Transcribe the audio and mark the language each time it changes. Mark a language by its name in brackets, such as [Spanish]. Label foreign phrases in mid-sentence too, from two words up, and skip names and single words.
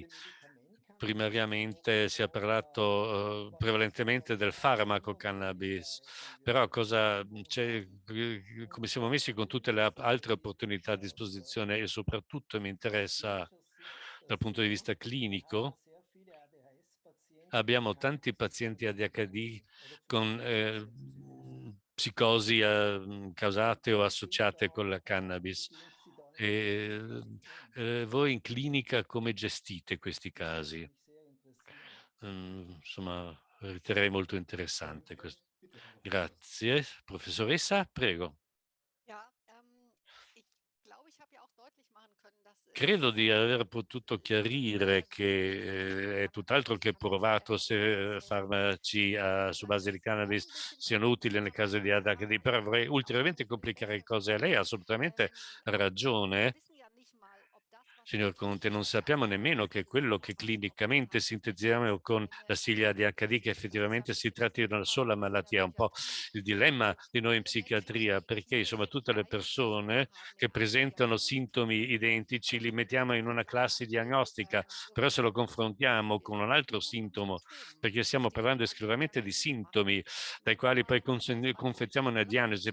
[Italian] Primariamente si è parlato prevalentemente del farmaco cannabis, però come siamo messi con tutte le altre opportunità a disposizione e soprattutto mi interessa dal punto di vista clinico, abbiamo tanti pazienti ADHD con psicosi causate o associate con la cannabis. E, voi in clinica come gestite questi casi? Insomma, riterrei molto interessante questo. Grazie. Professoressa, prego. [German] Ja, ich glaube, ich habe ja auch deutlich machen können, dass [Italian] Credo di aver potuto chiarire che è tutt'altro che provato se farmaci su base di cannabis siano utili nel caso di ADHD, però vorrei ulteriormente complicare le cose. Lei ha assolutamente [German] wir [Italian] ragione, [German] wissen ja nicht mal, ob das, was [Italian] signor Conte, non sappiamo nemmeno che quello che clinicamente [German] Pharmaka [Italian] sintetizziamo con la [German] eine [Italian] sigla di HD, che effettivamente si tratti di una sola malattia, un po' il dilemma di noi in psichiatria, perché insomma tutte le persone che presentano sintomi identici li mettiamo in una classe diagnostica, però se lo confrontiamo con un altro sintomo, perché stiamo parlando esclusivamente di sintomi dai quali poi confezziamo una diagnosi.